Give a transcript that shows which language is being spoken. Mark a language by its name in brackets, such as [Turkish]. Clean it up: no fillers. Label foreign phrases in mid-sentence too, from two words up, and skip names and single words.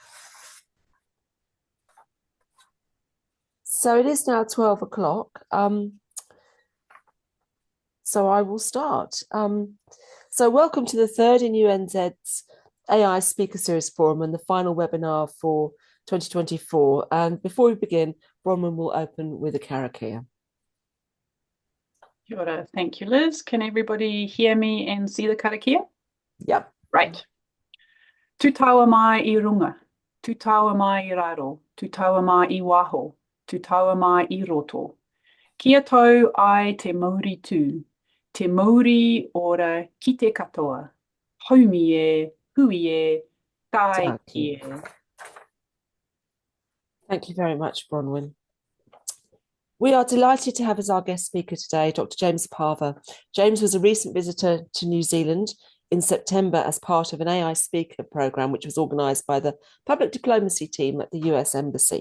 [English] So it is now 12 o'clock. So I will start. So welcome to the third in UNZ's AI Speaker Series Forum and the final webinar for 2024. And before we begin, Bronwyn will open with a karakia. Kia ora. Thank you, Liz. Can everybody hear me and see the karakia? Yep. Right. [Māori] Tu taua mai I runga, tu taua mai I raro, tu taua mai I waho, tu taua mai I roto. Kia tau ai te mauri tū, te mauri ora ki te katoa, haumi e, hui e, tai ki e. [English] Thank you very much, Bronwyn. We are delighted to have as our guest speaker today, Dr. James Pavur. James was a recent visitor to New Zealand in September as part of an AI speaker programme, which was organised by the public diplomacy team at the US Embassy.